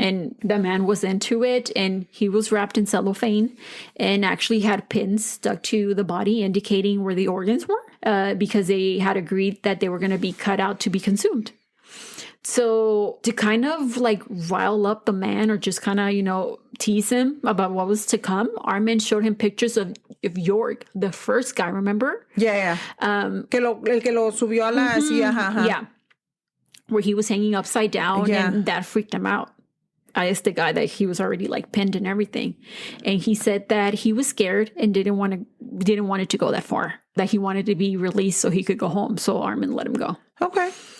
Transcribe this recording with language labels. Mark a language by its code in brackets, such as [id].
[en] And the man was into it, and he was wrapped in cellophane and actually had pins stuck to the body indicating where the organs were because they had agreed that they were going to be cut out to be consumed. So to kind of rile up the man or just kind of, tease him about what was to come, Armin showed him pictures of York, the first guy, remember? Yeah. [es] El que lo subió a la silla. [en] Yeah. Where he was hanging upside down and that freaked him out. asked the guy that he was already like pinned and everything. And he said that he was scared and didn't want it to go that far, that he wanted to be released so he could go home. So Armin let him go. Okay.